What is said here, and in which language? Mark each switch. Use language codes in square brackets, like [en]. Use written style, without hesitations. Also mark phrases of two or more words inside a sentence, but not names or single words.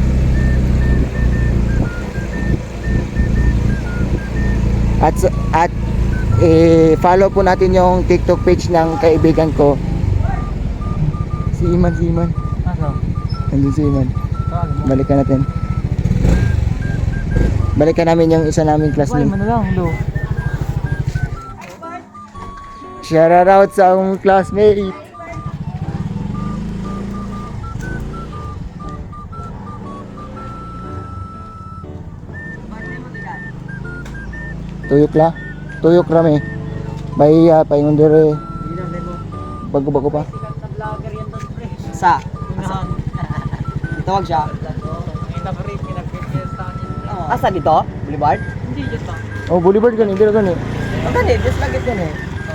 [tl] At follow po natin yung TikTok page ng kaibigan ko. Si Iman. Ano? Nandun si Iman. Tawagin mo. Balikan natin. Balikan namin yung isa naming Buhay classmate. mo na lang, do. [en] Shout out [ceb] sa akong classmate. Tuyok rami. Bahiya, paingon dire. Bago-bago pa. [tl] Sikat na vlogger yan doon, pre. Sa? Tawag siya? Ito pa rin, pinag-fiesta niya. Asa dito? Boulevard? Hindi, dyan ba? Oh, [ceb] Boulevard gani, dire gani. O gani, [tl] just lang ito eh.